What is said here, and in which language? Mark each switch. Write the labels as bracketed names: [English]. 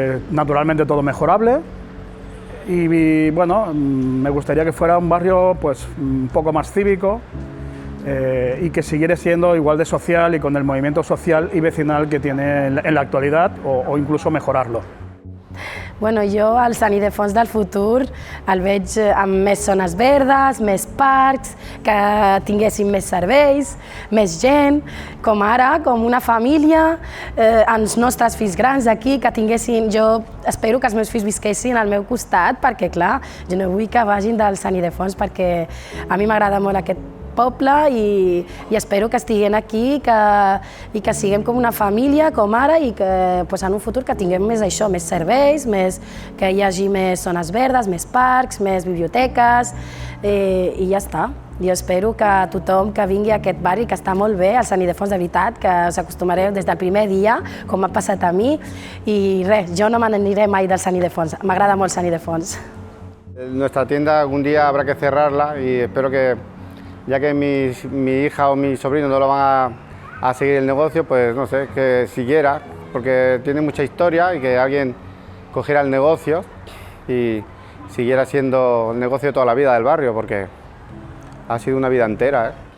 [Spanish] Naturalmente todo mejorable y bueno, me gustaría que fuera un barrio pues, un poco más cívico y que siguiera siendo igual de social y con el movimiento social y vecinal que tiene en la actualidad o incluso mejorarlo. [Catalan] Bueno, jo al Sant Ildefons del futur el veig amb més zones verdes, més parcs, que tinguessin més serveis, més gent, com ara, com una família, els nostres fills grans aquí, que tinguessin... Jo espero que els meus fills visquessin al meu costat, perquè clar, jo no vull que vagin del Sant Ildefons perquè a mi m'agrada molt aquest poble i espero que estiguin aquí i que siguem com una família, com ara, i que en un futur que tinguem més això, més serveis, que hi hagi més zones verdes, més parcs, més biblioteques i ja està. Jo espero que tothom que vingui a aquest barri, que està molt bé, al Sant Ildefons de veritat, que us acostumareu des del primer dia, com m'ha passat a mi, i res, jo no me n'aniré mai del Sant Ildefons, m'agrada molt Sant Ildefons. [Spanish] Nuestra tienda algún día habrá que cerrarla y espero que ya que mi hija o mi sobrino no lo van a seguir el negocio, pues no sé, que siguiera, porque tiene mucha historia y que alguien cogiera el negocio y siguiera siendo el negocio de toda la vida del barrio, porque ha sido una vida entera, ¿eh?